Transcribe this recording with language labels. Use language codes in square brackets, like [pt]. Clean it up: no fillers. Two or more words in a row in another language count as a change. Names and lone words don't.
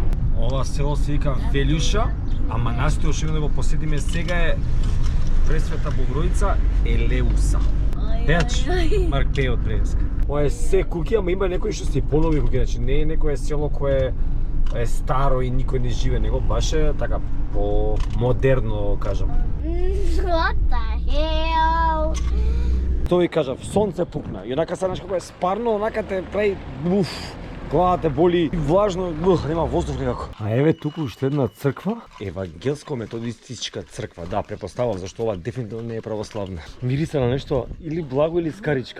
[mk] Ова село се вика Велјуша, а манастирот што да го посетиме сега е Пресвета Богородица Елеуса. Пеач, Марк пее од Преска. Ова е се куќи, ама има некои што се понови куќи, значи не е некое село кое е старо и никој не живе, него баш е така по модерно, кажам. [en] What the hell? [mk] Тоа ви кажав, сонце пукна и онака саднаш како е спарно, онака те прави главата те боли, влажно, нема воздух никако. А еве туку уште една црква, евангелско-методистичка црква. Да, препоставам зашто ова дефинитивно не е православна. Мириса на нешто или благо или скаричка.